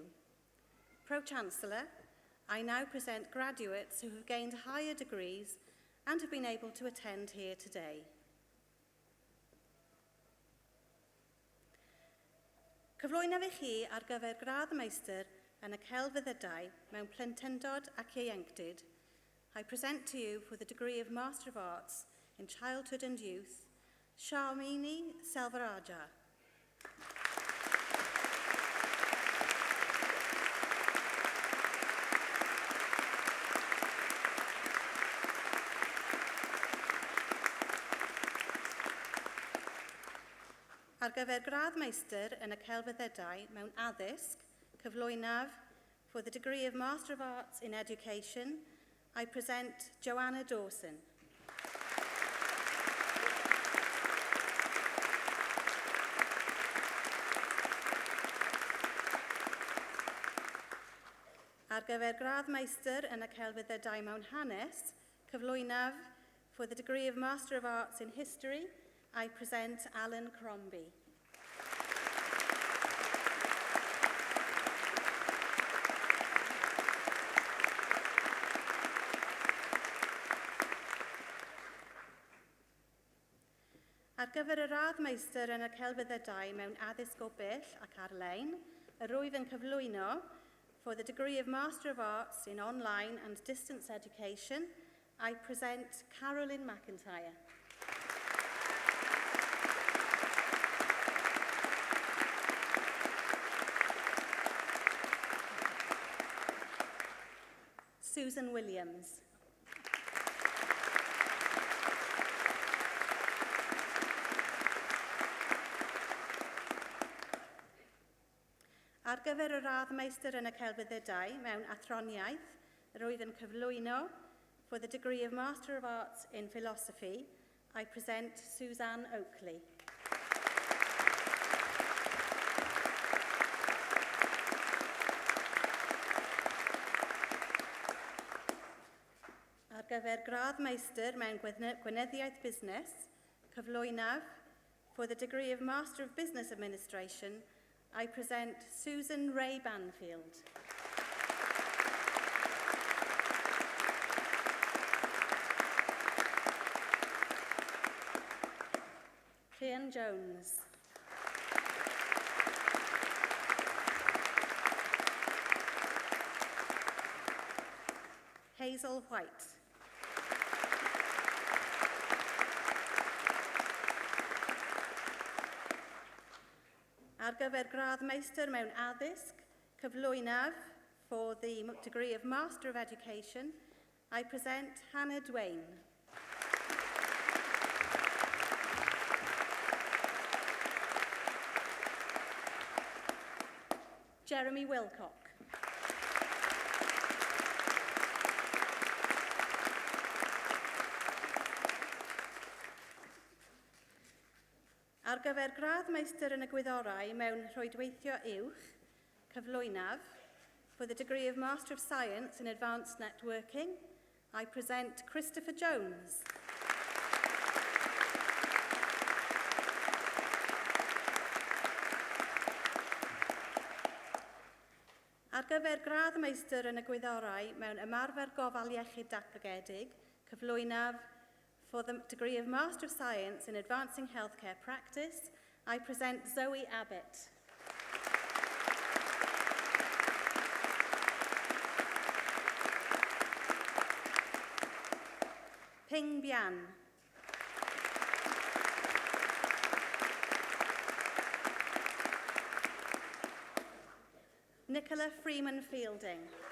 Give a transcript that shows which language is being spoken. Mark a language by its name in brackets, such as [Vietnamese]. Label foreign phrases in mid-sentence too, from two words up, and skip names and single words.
[English] Pro-Chancellor, I now present graduates who have gained higher degrees and have been able to attend here today. [Welsh] Cyflwynaf i chi ar gyfer gradd meistr yn y celfyddydau mewn plentyndod ac ieuenctid, [English] I present to you for the degree of Master of Arts in Childhood and Youth, Sharmini Selvaraja. [Welsh] Ar gyfer gradd meistr yn y celfyddydau mewn addysg, cyflwynaf [English] for the degree of Master of Arts in Education, I present Joanna Dawson. [Welsh] Ar gyfer gradd meistr yn y celfyddydau mewn hanes, cyflwynaf [English] for the degree of Master of Arts in History, I present Alan Crombie. [Welsh] Ar gyfer y radd meistr yn y celfyddydau mewn addysg o bell ac ar-lein, y rwyf yn cyflwyno [English] for the degree of Master of Arts in Online and Distance Education, I present Carolyn McIntyre. Susan Williams. [Welsh] Ar gyfer y radd meistr yn y celfyddydau mewn athroniaeth, rwyf yn cyflwyno [English] for the degree of Master of Arts in Philosophy, I present Suzanne Oakley. [Welsh] Ar gyfer gradd meistr mewn gweneddiaeth busnes, cyflwynaf [English] for the degree of Master of Business Administration, I present Susan Ray Banfield. Rhian Jones. Hazel White. [Welsh] Ar gyfer gradd meistr mewn addysg, cyflwynaf [English] for the degree of Master of Education, I present Hannah Dwayne. Jeremy Wilcock. [Welsh] Ar gyfer gradd meistr yn y gwyddorau mewn rhwydweithio uwch, cyflwynaf, [English] for the degree of Master of Science in Advanced Networking, I present Christopher Jones. [Welsh] Ar Ar gyfer gradd meistr yn y gwyddorau mewn ymarfer gofal iechyd datblygedig, cyflwynaf [English] for the degree of Master of Science in Advancing Healthcare Practice, I present Zoe Abbott. Ping Bian. Nicola Freeman Fielding.